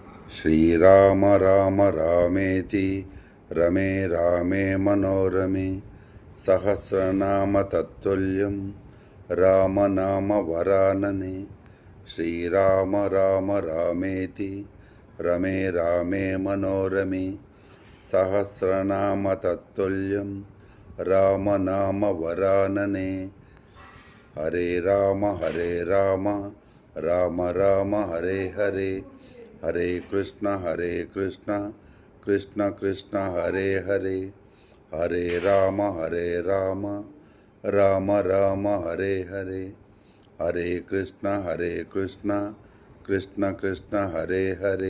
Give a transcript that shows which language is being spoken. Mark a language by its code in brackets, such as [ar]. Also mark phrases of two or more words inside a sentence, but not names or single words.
[sa] శ్రీరామ రామ రామేతి రమే రామే మనోరమే సహస్రనామ తత్తుల్యం రామనామ వరాననే. శ్రీరామ రామ రామేతి రమే రామే మనోరమే సహస్రనామ తత్తుల్యం రామనామ వరాననే. హరే రామ రామ రామ హరే హరే, హరే కృష్ణ కృష్ణ కృష్ణ హరే హరే. హరే రామ రామ రామ హరే హరే, హరే కృష్ణ కృష్ణ కృష్ణ హరే హరే.